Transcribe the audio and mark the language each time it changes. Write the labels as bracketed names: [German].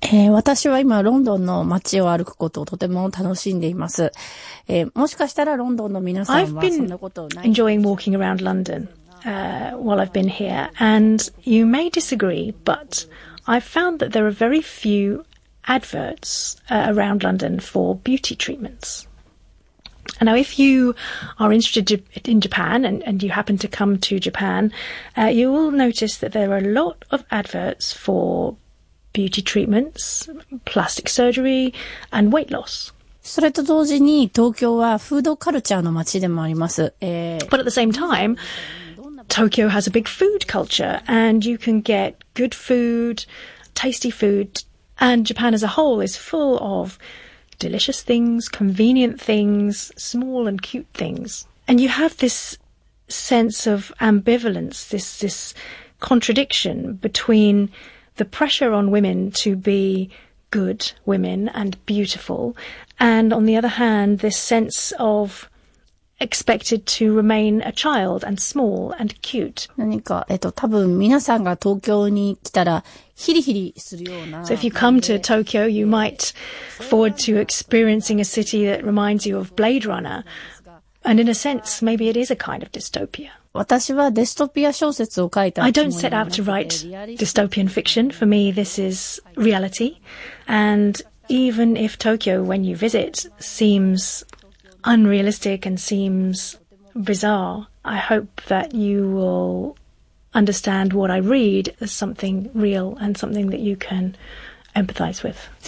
[Japanese] 私は今ロンドンの街を歩くことをとても楽しんでいます。もしかしたらロンドンの皆さんはそんなことない。 [English] I've been enjoying walking around London, while I've been here, and you may disagree, but I've found that there are very few adverts around London for beauty treatments. And now, if you are interested in Japan and you happen to come to Japan, you will notice that there are a lot of adverts for beauty treatments, plastic surgery, and weight loss. [Japanese] それと同時に、東京はフードカルチャーの街でもあります。 [English] But at the same time, Tokyo has a big food culture, and you can get good food, tasty food, and Japan as a whole is full of delicious things, convenient things, small and cute things. And you have this sense of ambivalence, this contradiction between the pressure on women to be good women and beautiful, and on the other hand, this sense of expected to remain a child and small and cute. [Japanese] 何か、多分皆さんが東京に来たらヒリヒリするような。 [English] So if you come to Tokyo, you might look forward to experiencing a city that reminds you of Blade Runner. And in a sense, maybe it is a kind of dystopia. [Japanese] 私はデストピア小説を書いた。 [English] I don't set out to write dystopian fiction. For me, this is reality. And even if Tokyo, when you visit, seems unrealistic and seems bizarre, I hope that you will understand what I read as something real and something that you can empathize with.